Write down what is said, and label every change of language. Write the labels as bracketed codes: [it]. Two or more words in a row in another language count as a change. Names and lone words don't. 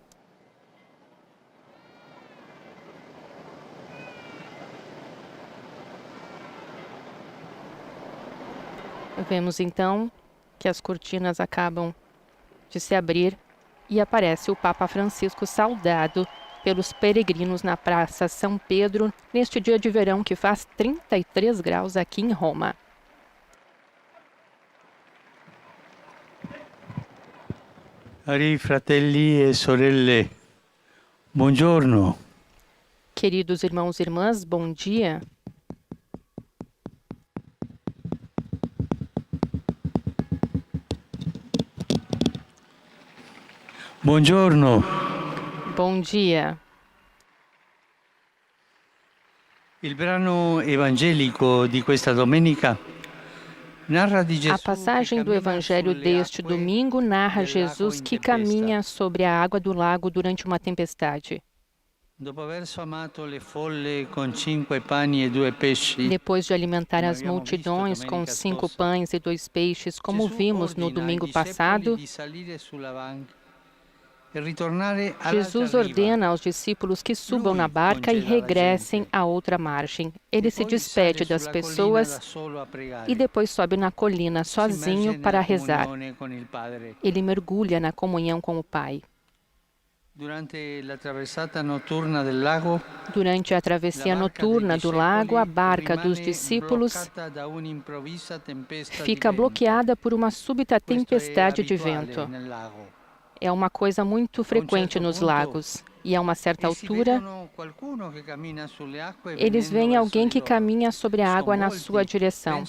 [pt] Vemos então que as cortinas acabam de se abrir e aparece o Papa Francisco saudado pelos peregrinos na Praça São Pedro, neste dia de verão que faz 33 graus aqui em Roma. [it] Cari fratelli e sorelle, buongiorno. [pt] Queridos irmãos e irmãs, bom dia. [it] Buongiorno. [pt] Bom dia. [it] Il brano evangelico di questa domenica narra di [pt] A [it] Gesù [pt] passagem [it] che [pt] do [it] cammina [pt] Evangelho [it] sulle [pt] deste [it] acque [pt] domingo narra [it] del [pt] Jesus [it] lago [pt] que [it] in tempesta. [pt] caminha sobre a água do lago durante uma tempestade. [it] Dopo aver sfamato le folle con 5 pani e 2 pesci, [pt] Depois de alimentar [it] come [pt] as [it] abbiamo visto [pt] multidões com [it] domenica [pt] 5 [it] scorsa, [pt] pães e 2 peixes, como [it] Gesù [pt] vimos no [it] ordina ai [pt] domingo [it] discepoli [pt] passado, [it] di salire sulla banca e ritornare [pt] Jesus [it] all'altra riva. [pt] ordena aos discípulos que subam na barca e regressem à outra margem. Ele se despede das pessoas e depois sobe na colina sozinho para rezar. Ele mergulha na comunhão com o Pai. [it] Durante la traversata notturna del lago, [pt] Durante a travessia noturna do lago, a barca dos discípulos fica bloqueada por uma súbita tempestade de vento. É uma coisa muito frequente nos lagos. E a uma certa altura, eles veem alguém que caminha sobre a água na sua direção.